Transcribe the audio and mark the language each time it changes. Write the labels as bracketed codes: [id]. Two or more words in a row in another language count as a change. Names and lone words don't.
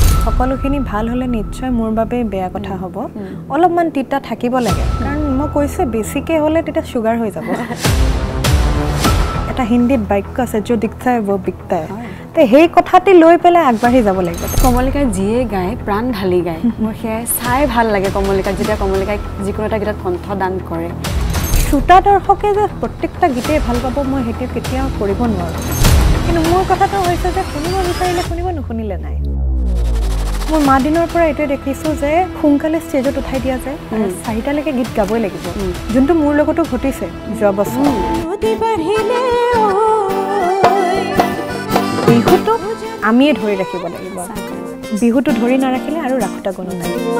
[as] সকলোখিনি ভাল হলে নিশ্চয় মোৰ বাবে বেয়া কথা হ'ব অলপমান তিতা থাকিব লাগে কাৰণ মই কৈছে বেছিকে হলে তেতিয়া সুগাৰ হৈ যাব এটা হিন্দীত বাক্য আছে [hi] जो दिखता है वो बिकता है [as] তে সেই কথাটি লৈ পেলাই আগবাঢ়ি যাব লাগিব কমলিকা যিয়ে গায় প্ৰাণ ঢালি গায় মোৰ সেয়াই চাই ভাল লাগে কমলিকা যেতিয়া কমলিকাই যিকোনো এটা গীতত কণ্ঠদান কৰে শ্ৰোতা দৰ্শকে যে প্ৰত্যেকটা গীতেই ভাল পাব মই সেইটো কেতিয়াও কৰিব নোৱাৰো কিন্তু মোৰ কথাটো হৈছে যে শুনিব বিচাৰিলে শুনিব নুশুনিলে নাই মোৰ মা দিনৰ পৰা এইটোৱে দেখিছোঁ যে সোনকালে ষ্টেজত উঠাই দিয়া যায় চাৰিটালৈকে গীত গাবই লাগিব যোনটো মোৰ লগতো ঘটিছে যোৱা বছৰ বিহুটো আমিয়ে ধৰি ৰাখিব লাগিব বিহুটো ধৰি নাৰাখিলে আৰু ৰাখোতা কোনো নাই